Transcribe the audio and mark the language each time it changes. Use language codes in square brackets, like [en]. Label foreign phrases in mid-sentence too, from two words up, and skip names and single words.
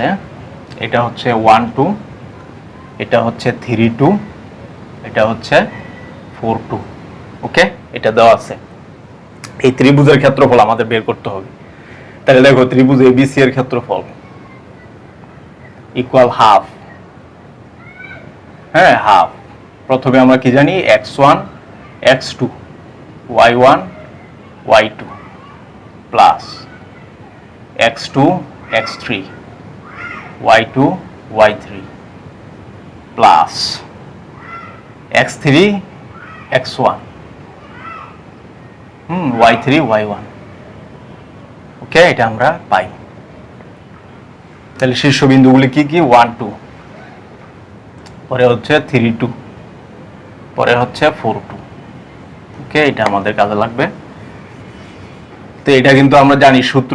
[bn] এটা হচ্ছে 1 2, এটা হচ্ছে 3 2, এটা হচ্ছে 4 2। ওকে, এটা দেওয়া আছে। এই ত্রিভুজের ক্ষেত্রফল আমাদের বের করতে হবে। তাহলে দেখো ত্রিভুজ এবিসি এর ক্ষেত্রফল [en] equal half. [bn] হ্যাঁ, হাফ। প্রথমে আমরা কি জানি, x1 x2 y1 y2 প্লাস x2 x3 y2 y3 প্লাস x3 x1 y3 y1। ওকে, এটা আমরা পাই। তাহলে শীর্ষবিন্দুগুলি কি কি, 1 2, পরে হচ্ছে 3 2, পরে হচ্ছে 4 2। ওকে, এটা আমাদের কাজে লাগবে। তো এটা কিন্তু আমরা জানি সূত্র।